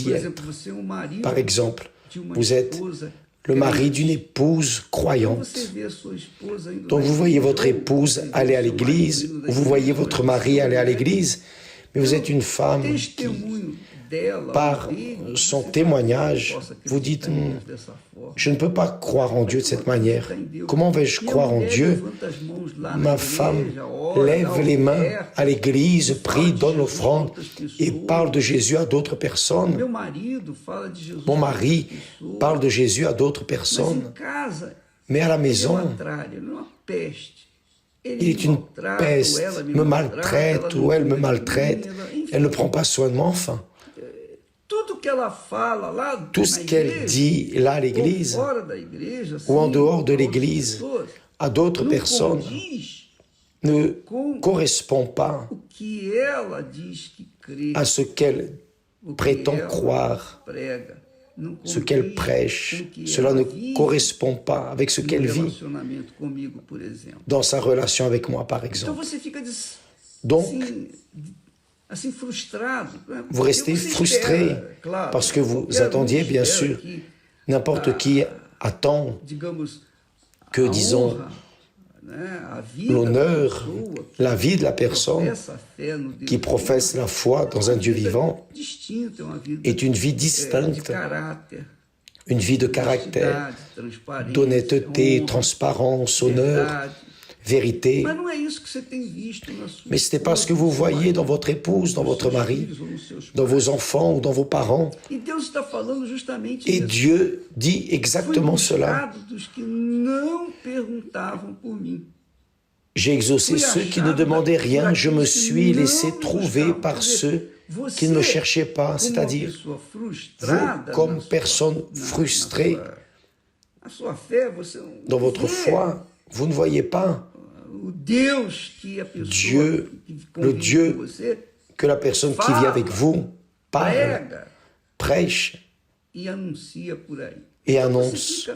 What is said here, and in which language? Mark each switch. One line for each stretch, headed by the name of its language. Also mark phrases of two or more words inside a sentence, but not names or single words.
Portuguese: Por
French: être.
Portuguese: exemplo, você é um marido
French: Par exemple,
Portuguese: de uma
French: vous êtes
Portuguese: esposa
French: le mari d'une
Portuguese: crente.
French: épouse
Portuguese: Então
French: croyante.
Portuguese: você vê a sua esposa indo
French: Donc
Portuguese: na
French: vous voyez
Portuguese: igreja,
French: votre
Portuguese: ou
French: épouse
Portuguese: você vê
French: aller à
Portuguese: o seu
French: l'église,
Portuguese: marido indo na
French: ou vous voyez
Portuguese: igreja,
French: votre
Portuguese: ou
French: mari aller à
Portuguese: mulher.
French: l'église, mais vous êtes une femme qui,
Portuguese: Testemunho dela,
French: par
Portuguese: dele,
French: son
Portuguese: você
French: témoignage,
Portuguese: possa
French: vous dites,
Portuguese: acreditar em Deus dessa forma.
French: je ne peux pas croire en Dieu de cette manière. Comment vais-je croire en Dieu? Ma femme lève les mains à l'église, prie, donne l'offrande et parle de Jésus à d'autres personnes.
Portuguese: Meu marido fala de Jesus
French: Mon
Portuguese: para
French: mari
Portuguese: outras pessoas.
French: parle de Jésus à d'autres
Portuguese: Mas
French: personnes.
Portuguese: em casa,
French: Mais à la
Portuguese: ele é
French: maison,
Portuguese: uma tralha, ele é uma peste. Ele
French: il est une
Portuguese: maltrata, ou
French: peste,
Portuguese: ela
French: me maltraite
Portuguese: ela
French: ou elle me
Portuguese: não cuida de
French: maltraite.
Portuguese: mim, enfim,
French: Elle ne prend pas soin de moi, enfin.
Portuguese: tudo que ela fala lá
French: Tout
Portuguese: na
French: ce qu'elle
Portuguese: igreja,
French: dit là à
Portuguese: ou
French: l'église,
Portuguese: fora da igreja,
French: ou en
Portuguese: assim,
French: dehors de
Portuguese: com outras
French: l'église,
Portuguese: pessoas,
French: à d'autres
Portuguese: não
French: personnes,
Portuguese: condiz
French: ne
Portuguese: com
French: correspond pas
Portuguese: o que ela diz que crê,
French: à ce qu'elle
Portuguese: o que
French: prétend
Portuguese: ela
French: croire,
Portuguese: prega, não
French: ce qu'elle
Portuguese: condiz
French: prêche.
Portuguese: com o que
French: Cela
Portuguese: ela
French: ne
Portuguese: vive
French: correspond pas avec ce
Portuguese: no
French: qu'elle vit
Portuguese: relacionamento comigo, por exemplo.
French: dans sa relation avec moi, par
Portuguese: Então
French: exemple.
Portuguese: você fica
French: Donc,
Portuguese: assim frustrado.
French: vous restez
Portuguese: Porque você
French: frustré
Portuguese: espera, claro,
French: parce que vous
Portuguese: qualquer um
French: attendiez, bien
Portuguese: espera
French: sûr.
Portuguese: que,
French: N'importe qui attend
Portuguese: digamos,
French: que,
Portuguese: a
French: disons,
Portuguese: honra, né, a vida
French: l'honneur,
Portuguese: da pessoa que
French: la vie de la personne
Portuguese: professa a fé no Deus
French: qui professe la foi dans un Dieu vivant
Portuguese: distinta, uma vida
French: est une vie
Portuguese: de
French: distincte,
Portuguese: caráter,
French: une vie de caractère,
Portuguese: honestidade, transparência,
French: d'honnêteté,
Portuguese: honra,
French: transparence, honneur,
Portuguese: verdade.
French: vérité.
Portuguese: Mas não é isso que você tem visto na sua
French: Mais ce n'est pas ce que vous voyez dans votre épouse, dans votre mari, dans vos enfants ou dans vos parents.
Portuguese: E Deus está falando justamente
French: Et
Portuguese: disso.
French: Dieu dit
Portuguese: Fui
French: exactement cela.
Portuguese: buscado dos que não perguntavam por mim.
French: J'ai exaucé ceux qui ne demandaient rien, je me suis laissé trouver par ceux qui ne me cherchaient pas, c'est-à-dire vous, comme personne frustrée dans votre foi, vous ne voyez pas Dieu, le Dieu que la personne qui vit avec vous parle, prêche et annonce.